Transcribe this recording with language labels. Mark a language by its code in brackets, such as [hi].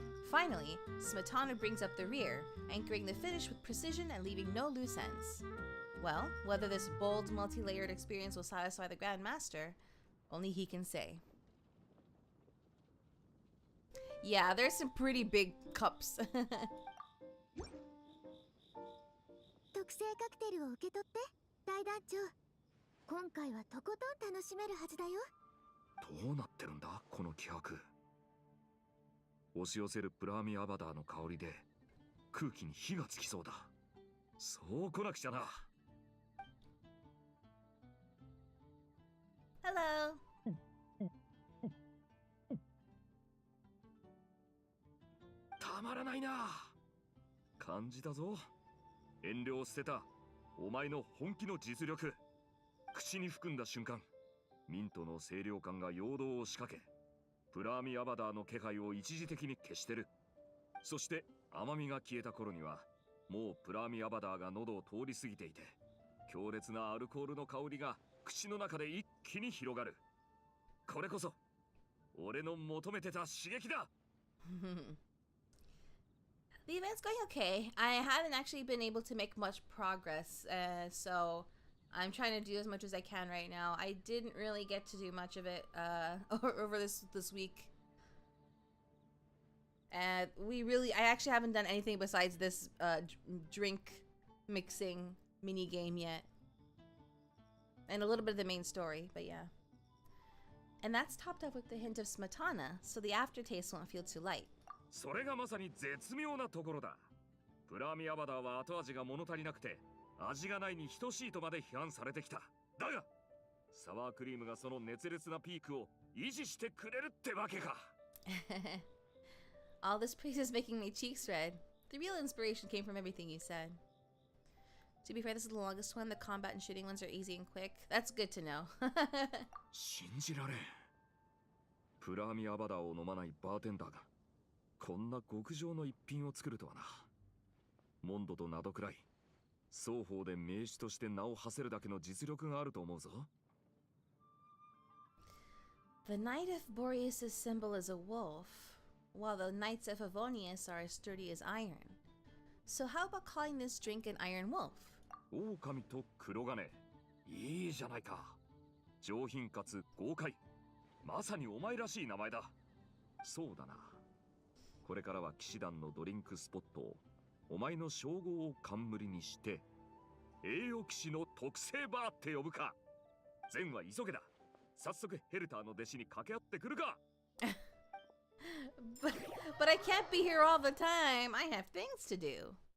[en] Finally, Smetana brings up the rear, anchoring the finish with precision and leaving no loose ends. Well, whether this bold, multi-layered experience will satisfy the Grand Master, only he can say. Yeah, there's some pretty big cups. [ja] 特製カクテルを受け取って大団長。今回はとことん楽しめるはずだよ。どうなってるんだこの気迫。押し寄せるプラーミアバダーの香りで空気に火がつきそうだ。そう来なくちゃな。 [en] Hello. [ja] たまらないな。感じたぞ。遠慮を捨てたお前の本気の実力。口に含んだ瞬間、ミントの清涼感が陽動を仕掛け、プラーミアバダーの気配を一時的に消してる。そして甘みが消えた頃には、もうプラーミアバダーが喉を通り過ぎていて、強烈なアルコールの香りが口の中で一気に広がる。これこそ俺の求めてた刺激だ。 [en] The event's going okay. I haven't actually been able to make much progress, so I'm trying to do as much as I can right now. I didn't really get to do much of it over this week. And I actually haven't done anything besides this drink mixing mini game yet. And a little bit of the main story, but yeah. And that's topped up with the hint of smetana, so the aftertaste won't feel too light. [ja] それがまさに絶妙なところだ。プラーミアバダーは後味が物足りなくて味がないに等しいとまで批判されてきた。だがサワークリームがその熱烈なピークを維持してくれるってわけか。 [en] All this praise is making my cheeks red. The real inspiration came from everything you said. To be fair, this is the longest one. The combat and shooting ones are easy and quick. That's good to know. [ja] 信じられん。プラーミアバダーを飲まないバーテンダーがこんな極上の一品を作るとはな。モンドとなどくらい双方で名手として名を馳せるだけの実力があると思うぞ。 [en] The Knight of Boreas' symbol is a wolf, while the Knights of Favonius are as sturdy as iron. So how about calling this drink an Iron Wolf? [ja] 狼と黒金。いいじゃないか。上品かつ豪快。まさにお前らしい名前だ。そうだな。これからは騎士団のドリンクスポットをお前の称号を冠にして栄誉騎士の特製バーって呼ぶか。善は急げだ。早速ヘルターの弟子に掛け合ってくるか。 [en] but I can't be here all the time. I have things to do.